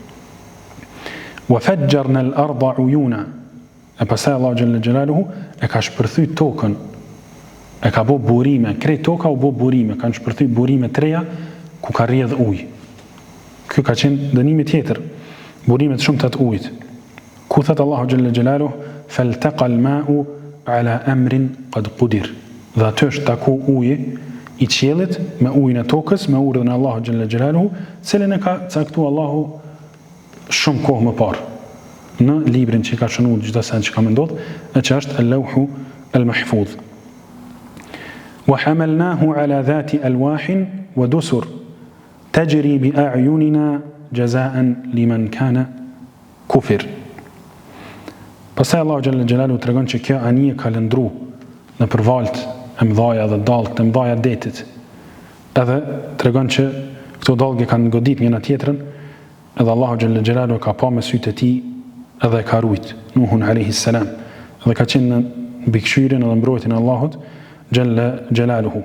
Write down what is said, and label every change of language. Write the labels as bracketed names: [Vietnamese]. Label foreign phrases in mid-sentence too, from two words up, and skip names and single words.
[Arabic] وفجرنا الأرض عيونا. [Albanian] E pastaj Allahu xhalla xjalaluhu e ka shpërthy tokën, e ka bë burime, krejt toka u bë burime, kanë shpërthy burime treja ku ka rrjedh ujë. Ky ka qenë dënimi tjetër, burime të shumta të ujit. Ku thot Allahu [Arabic] جل جلاله, فالتقى الماء على أمر قد قدر. [Albanian] Dhe aty është taku uji i qiellit me ujin e tokës, me urdhën e Allahu [Arabic] جل جلاله, [Albanian] cilën e ka caktuar Allahu shumë kohë më parë në librin që ka shënuar çdo send që ka ndodhur, e që është [Arabic] اللوح المحفوظ. وحملناه على ذات ألواح ودسر تجري بأعيننا جزاء لمن كان كفر. [Albanian] Pastaj Allahu [Arabic] جل جلاله [Albanian] tregon që kjo anije ka lëndru në përvalt e mëdhaja dhe dallët e mëdhaja detit. Edhe tregon që këto dallgje kanë godit njëna tjetrën, edhe Allahu [Arabic] جل جلاله [Albanian] ka pa me sytë e tij edhe ka rujt Nuhun [Arabic] عليه السلام, [Albanian] dhe ka qenë mbikëqyrjen edhe mbrojtjen e Allahut [Arabic] جل جلاله.